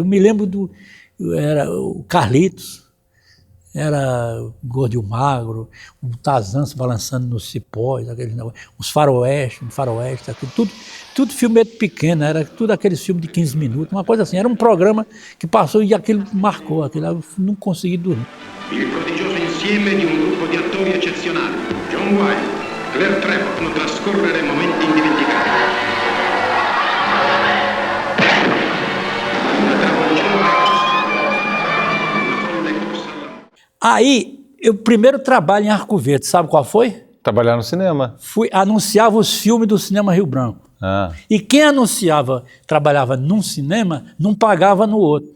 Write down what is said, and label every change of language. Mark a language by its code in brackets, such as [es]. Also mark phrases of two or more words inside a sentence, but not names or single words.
[pt] Eu me lembro era o Carlitos, era o Gordo e o Magro, o Tarzan se balançando nos cipós, os faroeste, aquilo, tudo filme pequeno, era tudo aqueles filmes de 15 minutos, uma coisa assim, era um programa que passou e aquilo marcou, aquilo eu não consegui dormir. [it] Il prodigioso insieme di un gruppo di attori eccezionali, John Wilde, Claire Trevor, fanno trascorrere momenti indimenticabili. [pt] Aí, eu primeiro trabalho em Arco Verde, sabe qual foi? Trabalhar no cinema. Anunciava os filmes do Cinema Rio Branco. E quem trabalhava num cinema, não pagava no outro.